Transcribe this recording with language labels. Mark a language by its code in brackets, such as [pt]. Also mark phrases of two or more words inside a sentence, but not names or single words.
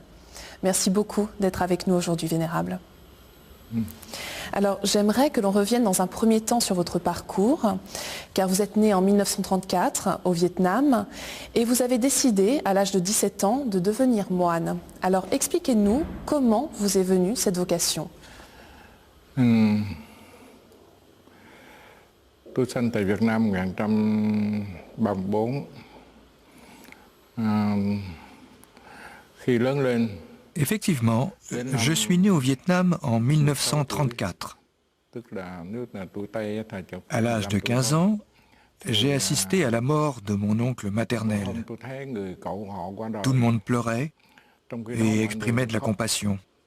[fr] Merci beaucoup d'être avec nous aujourd'hui, Vénérable. Alors j'aimerais que l'on revienne dans un premier temps sur votre parcours, car vous êtes né en 1934 au Vietnam et vous avez décidé à l'âge de 17 ans de devenir moine. Alors expliquez-nous comment vous est venue cette vocation. [vi] Tôi sinh tại Việt Nam 1934. Khi lớn lên, [fr] Effectivement, je suis né au Vietnam en 1934. À l'âge de 15 ans, j'ai assisté à la mort de mon oncle maternel. Tout le monde pleurait et exprimait de la compassion.